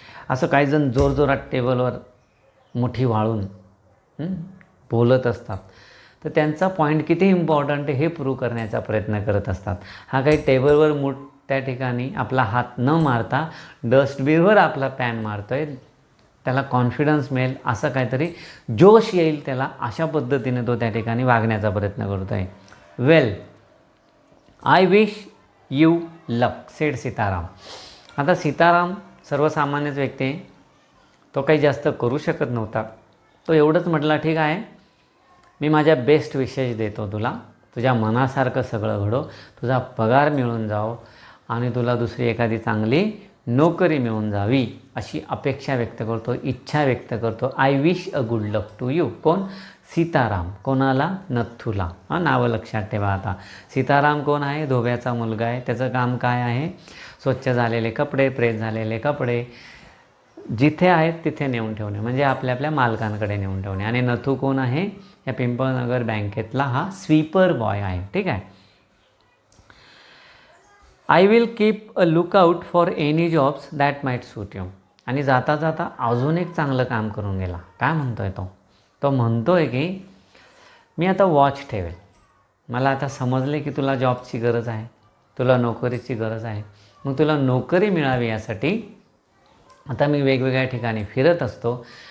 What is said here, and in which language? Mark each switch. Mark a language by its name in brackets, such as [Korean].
[Marathi] असं काही जण जोरजोरात टेबलवर मुठी वाळून बोलत असतात, तर त्यांचा पॉईंट किती इम्पॉर्टंट आहे हे प्रूव्ह करण्याचा प्रयत्न करत असतात. हा काही टेबलवर त्या ठिकाणी आपला हात न मारता डस्टबिनवर आपला पॅन मारतो आहे, त्याला कॉन्फिडन्स मिळेल, असं काहीतरी जोश येईल त्याला, अशा पद्धतीने तो त्या ठिकाणी वागण्याचा प्रयत्न करतो आहे. [English] Well, I wish you luck said Sitaram. [Marathi] आता सीताराम सर्वसामान्यच व्यक्ती आहे, तो काही जास्त करू शकत नव्हता. तो एवढंच म्हटला, ठीक आहे, मी माझ्या बेस्ट विशेष देतो तुला, तुझ्या मनासारखं सगळं घडो, तुझा पगार मिळून जाओ आणि तुला दुसरी एखादी चांगली नोकरी मिळून जावी अशी अपेक्षा व्यक्त करतो, इच्छा व्यक्त करतो. [English] I wish a good luck to you. [Marathi] कोण? सीताराम. कोणाला? नथूला. नावं लक्षात ठेवा. आता सीताराम कोण आहे? धोब्याचा मुलगा आहे. त्याचं काम काय आहे? स्वच्छ झालेले कपडे, प्रेस झालेले कपडे जिथे आहेत तिथे नेऊन ठेवणे, म्हणजे आपल्या आपल्या मालकांकडे नेऊन ठेवणे. आणि नथू कोण आहे? या पिंपळनगर बँकेतला हा स्वीपर बॉय आहे. ठीक आहे. [English] I will keep a lookout for any jobs that might suit you. [Marathi] आणि जाता जाता अजून एक चांगलं काम करून गेला. काय म्हणतोय तो? तो म्हणतोय की मी आता वॉच ठेवेल. मला आता समजले की तुला जॉबची गरज आहे, तुला नोकरीची गरज आहे. मग तुला नोकरी मिळावी यासाठी आता मी वेगवेगळ्या ठिकाणी फिरत असतो.